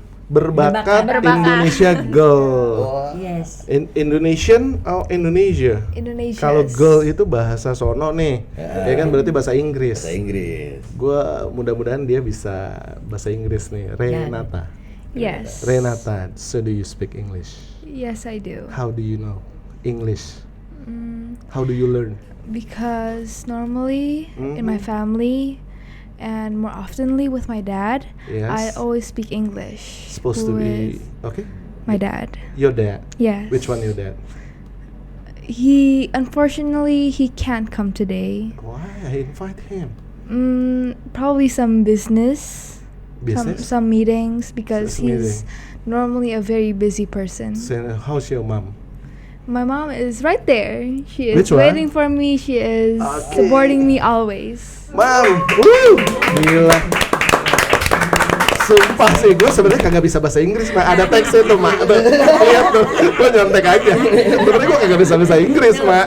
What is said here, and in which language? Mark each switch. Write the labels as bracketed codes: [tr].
[id] Berbakat Indonesia Girl. [en] Yes. [id] Indonesian atau Indonesia? Indonesia. Kalau girl itu bahasa sono nih, ya kan berarti bahasa Inggris. Bahasa Inggris. Gua mudah-mudahan dia bisa bahasa Inggris nih, Renata. [en] Yes. Renata, so do you speak English? Yes, I do. How do you know English? How do you learn? Because normally in my family and more oftenly with my dad, Yes. I always speak English. Supposed to be with okay. my dad. Your dad. Yes. Which one your dad? He unfortunately he can't come today. Why? I invite him. Probably some business. Business? Some meetings because Some he's normally a very busy person. So, how's your mom? My mom is right there. She is Which one? waiting for me. She is supporting me always. [id] Mam, gila. Sumpah sih, gue sebenarnya kagak bisa bahasa Inggris, Mak. Ada teksnya tuh, Mak. Tuh, lihat tuh, gue nyontek aja. Sebenarnya gue kagak bisa bahasa Inggris, Mak.